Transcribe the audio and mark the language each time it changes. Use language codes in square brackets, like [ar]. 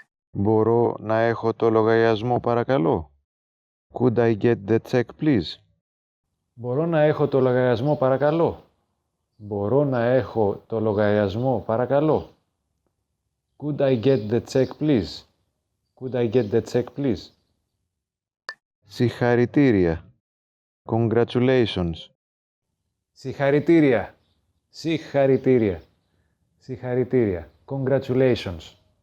[el] Μπορώ να έχω το λογαριασμό παρακαλώ? [en] Could I get the check please? [el] Μπορώ να έχω το λογαριασμό παρακαλώ? Μπορώ να έχω το λογαριασμό παρακαλώ? [en] Could I get the check please? Could I get the check please? [el] Συγχαρητήρια. Congratulations. Συγχαρητήρια. Συγχαρητήρια. Συγχαρητήρια. [en] Congratulations.